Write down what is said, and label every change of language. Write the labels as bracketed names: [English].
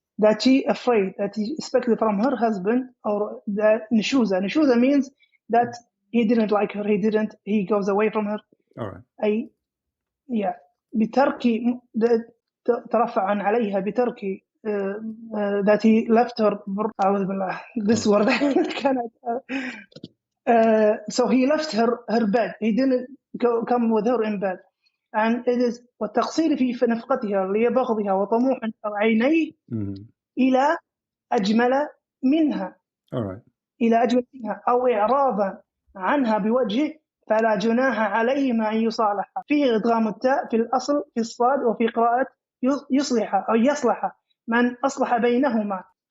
[English] That she afraid, that he expected from her husband, or that Nishuza means that he didn't like her, he goes away from her. All right. [Arabic] أي بترك ترفع عليها بترك [English] that he left her. [Arabic] أعوذ بالله. [English] This word cannot. So he left her bed. He didn't come with her in bed. And it is [Arabic] والتقصير في نفقتها لبغضها وطموح عينيه إلى أجمل منها. All right. إلى أجمل منها أو إعراضا عنها بوجه فلا جناح عليهما أن يصالح. فيه إدغام التاء في الأصل في الصاد وفي قراءة يصلح أو يصلح من أصلح بينهما.